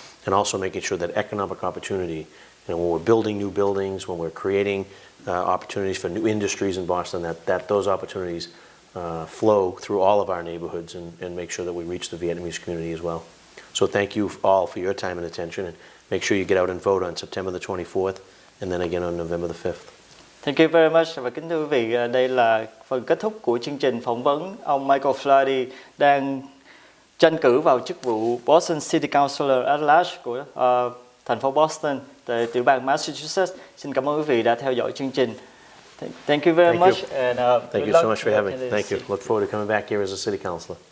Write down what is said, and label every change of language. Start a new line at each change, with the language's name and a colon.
English: and also making sure that economic opportunity, when we're building new buildings, when we're creating opportunities for new industries in Boston, that those opportunities flow through all of our neighborhoods and make sure that we reach the Vietnamese community as well. So thank you all for your time and attention, and make sure you get out and vote on September the 24th and then again on November the 5th. Thank you very much.
Vietnamese: Và kính thưa quý vị, đây là phần kết thúc của chương trình phỏng vấn ông Michael Flaherty đang tranh cử vào chức vụ Boston City Councilor at Large của thành phố Boston tại tiểu bang Massachusetts. Xin cảm ơn quý vị đã theo dõi chương trình.
English: Thank you very much. And Thank you so much for having me. Thank you. Look forward to coming back here as a city councilor.